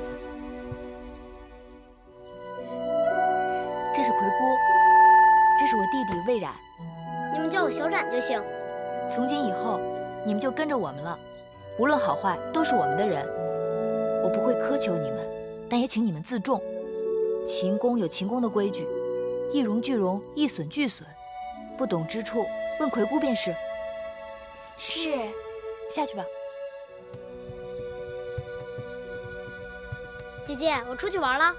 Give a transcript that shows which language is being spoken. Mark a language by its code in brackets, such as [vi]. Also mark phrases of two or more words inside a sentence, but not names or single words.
[zh] 这是葵姑，这是我弟弟魏冉。你们叫我小冉就行。从今以后，你们就跟着我们了，无论好壞，都是我們的人。我不會苛求你們，但也請你們自重。秦宮有秦宮的規矩，一榮俱榮，一損俱損。不懂之處，問葵姑便是。是。下去吧。姐姐，我出去玩了。